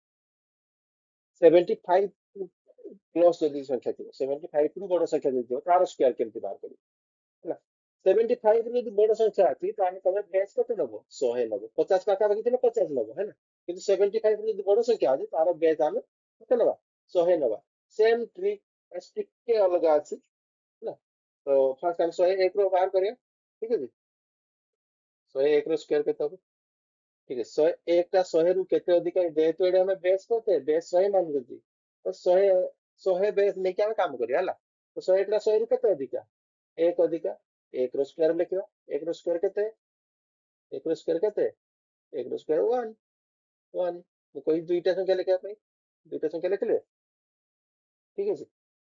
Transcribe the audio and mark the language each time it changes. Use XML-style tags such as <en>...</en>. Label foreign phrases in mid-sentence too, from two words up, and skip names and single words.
<or>75 ପ୍ଲସ ଯଦି ସଂଖ୍ୟା ଥିବ 75 ରୁ ବଡ ସଂଖ୍ୟା ଯଦି ଥିବ ତାର ସ୍କୋୟାର କେମିତି ବାହାର କରିବ ହେଲା 75 ରୁ ଯଦି ବଡ ସଂଖ୍ୟା ଅଛି ତାହେଲେ ତମେ ବେସ୍ କେତେ ନବ 100 ନବ 50 ପାଖାପାଖି ଥିଲେ 50 ନବ ହେଲା କିନ୍ତୁ 75 ରୁ ଯଦି ବଡ ସଂଖ୍ୟା ଅଛି ତାର ବେସ୍ ଆମେ କେତେ ନବା 100 ନବା</or> <en>same trick</en> <or>ଟିକେ ଅଲଗା ଅଛି ହେଲା ତ ଫାର୍ଷ୍ଟ ଆମେ 101 ରୁ ବାହାର କରିବା ଠିକ ଅଛି 101 ର ସ୍କୋୟାର କେତେ ହବ</or> <hi>ठीक है</hi> <or>101 टा 100 ରୁ କେତେ ଅଧିକା ଯେହେତୁ ଏଠି ଆମେ ବେସ୍ କରୁଛେ ବେସ୍ 100 ମାନୁଛନ୍ତି ତ 100 ବେସ୍ ନେଇକି ଆମେ କାମ କରିବା ହେଲା ତ 101 ଟା 100 ରୁ କେତେ ଅଧିକା 1 ଅଧିକା 1 ର ସ୍କୋୟାର ଲେଖିବା 1 ର ସ୍କୋୟାର କେତେ 1 ର ସ୍କୋୟାର କେତେ 1 ର ସ୍କୋୟାର 1 1 ମୁଁ କହି ଦୁଇଟା ସଂଖ୍ୟା ଲେଖିବା ପାଇଁ ଦୁଇଟା ସଂଖ୍ୟା ଲେଖିଲେ ଠିକ ଅଛି</or>